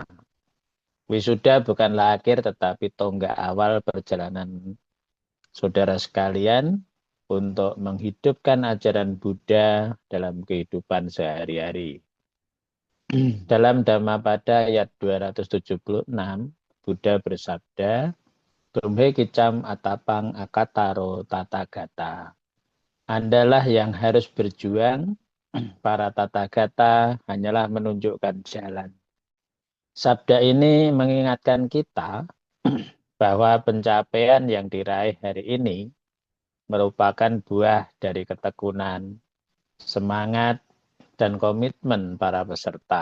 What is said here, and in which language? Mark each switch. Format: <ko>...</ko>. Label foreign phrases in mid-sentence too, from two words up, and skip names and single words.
<id>Wisuda bukanlah akhir tetapi tonggak awal perjalanan saudara sekalian untuk menghidupkan ajaran Buddha dalam kehidupan sehari-hari. Dalam Dhammapada ayat 276, Buddha bersabda,</id> <pi>Tumhe kicam atapang akataro tatagata.</pi> <id>Andalah yang harus berjuang, para tatagata hanyalah menunjukkan jalan. Sabda ini mengingatkan kita bahwa pencapaian yang diraih hari ini merupakan buah dari ketekunan, semangat, dan komitmen para peserta.</id>